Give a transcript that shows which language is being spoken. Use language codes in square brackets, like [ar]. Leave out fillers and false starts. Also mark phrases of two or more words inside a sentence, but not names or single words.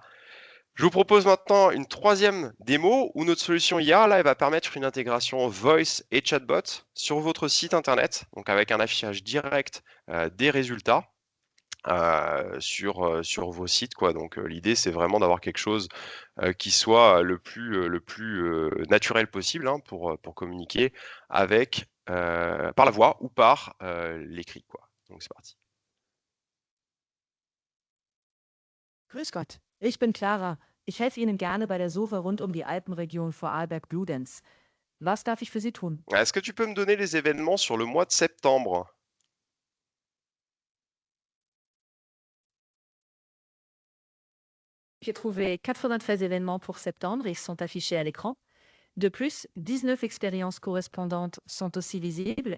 [fr] Je vous propose maintenant une troisième démo où notre solution IA, là, elle va permettre une intégration voice et chatbot sur votre site internet, donc avec un affichage direct des résultats sur vos sites, quoi. Donc l'idée, c'est vraiment d'avoir quelque chose qui soit le plus naturel possible hein, pour communiquer avec par la voix ou par l'écrit, quoi. Donc c'est parti. [de] Grüß Gott, ich bin Clara. Ich helfe Ihnen gerne bei der Suche rund die Alpenregion Vorarlberg-Bludenz. Was darf ich für Sie tun? [fr] Est-ce que tu peux me donner les événements sur le mois de septembre? J'ai trouvé 93 événements pour septembre et ils sont affichés à l'écran. De plus, 19 expériences correspondantes sont aussi visibles.